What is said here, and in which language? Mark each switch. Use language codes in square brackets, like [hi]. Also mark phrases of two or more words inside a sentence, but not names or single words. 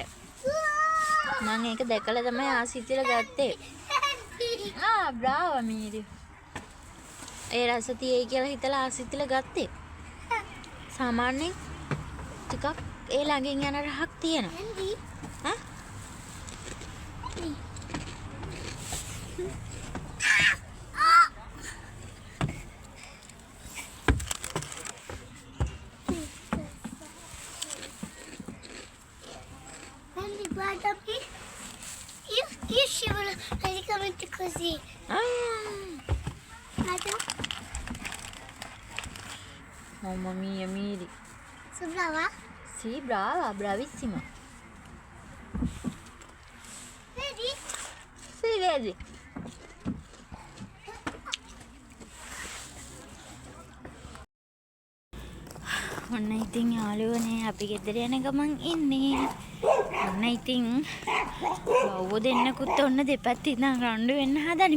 [si] මම ඒක දැකලා තමයි ආසිතිල ගත්තේ. බ්‍රාවෝ මීරි. ඒ රස තියෙයි කියලා හිතලා ආසිතිල ගත්තේ. සාමාන්‍යයෙන් ටිකක් ඒ ළඟින් යන රහක් තියෙනවා. [it] Guarda qui. Io scivolo praticamente così. Guarda. Mamma mia, Miri. Sei brava? Sì, brava, bravissima. Vedi? Sì, vedi. [si] ඔන්න ඉතින් යාළුවනේ අපි ගෙදර යන ගමන් ඉන්නේ. ඔන්න ඉතින් බව්ව දෙන්නකුත් ඔන්න දෙපැත්තේ ඉඳන් රණ්ඩු වෙන්න හදන්නේ.